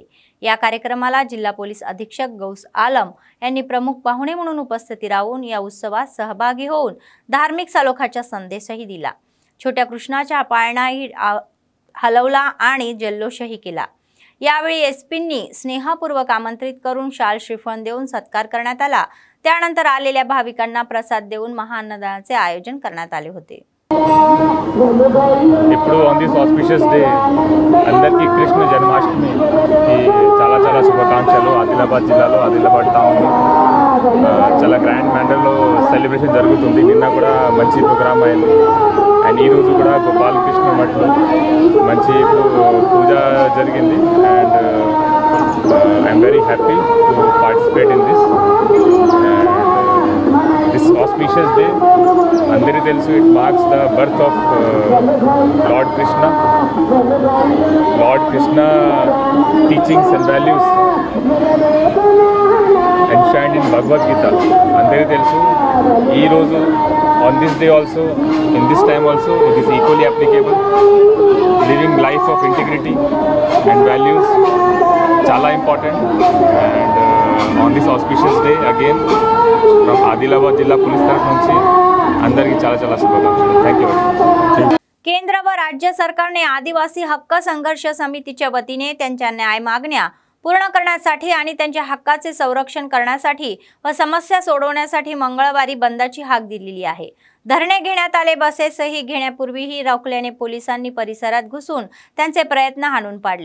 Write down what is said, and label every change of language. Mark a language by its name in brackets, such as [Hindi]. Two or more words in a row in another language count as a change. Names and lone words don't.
[Marathi] या कार्यक्रमाला जिल्हा पोलीस अधीक्षक गौस आलम यांनी प्रमुख पाहुणे म्हणून उपस्थिती राहून या उत्सवात सहभागी होऊन धार्मिक सलोखाचा संदेशही दिला. छोट्या कृष्णाच्या पाळणाही हलवला आणि जल्लोषही केला. यावेळी एसपींनी स्नेहपूर्वक आमंत्रित करून शाल श्रीफळ देऊन सत्कार करण्यात आला. त्यानंतर आलेल्या भाविकांना प्रसाद देऊन महाअन्नदानाचे आयोजन करण्यात आले होते. [Telugu] ఇప్పుడు [English] on this auspicious day [Telugu] అందరికీ కృష్ణ జన్మాష్టమి చాలా చాలా శుభాకాంక్షలు. ఆదిలాబాద్ జిల్లాలో ఆదిలాబాద్ టౌన్లో చాలా [English] grand mannerలో celebration [Telugu] జరుగుతుంది. నిన్న కూడా మంచి ప్రోగ్రామ్ అయింది. అండ్ ఈరోజు కూడా గోపాలకృష్ణ మఠలో మంచి పూజ జరిగింది. [English] and I'm very happy to participate in this auspicious day. [Telugu] అందరికీ తెలుసు, [English] it marks the birth of Lord Krishna. Lord Krishna teachings and values enshrined in Bhagavad Gita. [Telugu] అందరికీ తెలుసు. ఈ రోజు [English] on this day also, in this time also, it is equally applicable. Living life of integrity and values చాలా important. And on this auspicious day again from [Marathi] आदिलाबाद जिल्हा पोलीस तर्फ [Telugu] నుంచి అందరికీ చాలా చాలా శుభాకాంక్షలు. [English] thank you. [Marathi] केंद्र व राज्य सरकारने आदिवासी हक्क संघर्ष समितीच्या वतीने त्यांच्या न्याय मागण्या पूर्ण करण्यासाठी आणि त्यांच्या हक्काचे संरक्षण करण्यासाठी व समस्या सोडवण्यासाठी मंगळवारी बंदची हाक दिलेली आहे. धरणे घेण्यात आले. बसेसही घेण्यापूर्वीही रोखल्याने पोलिसांनी परिसरात घुसून त्यांचे प्रयत्न हाणून पाडले.